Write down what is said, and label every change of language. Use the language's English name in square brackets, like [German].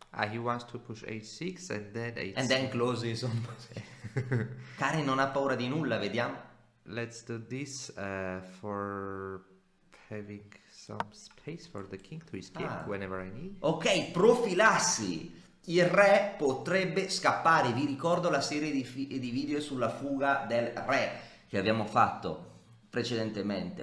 [English] He wants to push H6 and then H6. And then closes on. [Italian] Karen non ha paura di nulla, vediamo. [English] Let's do this for having some space for the king to escape whenever I need. [Italian] Ok, profilassi. Il re potrebbe scappare. Vi ricordo la serie di video sulla fuga del re che abbiamo fatto precedentemente.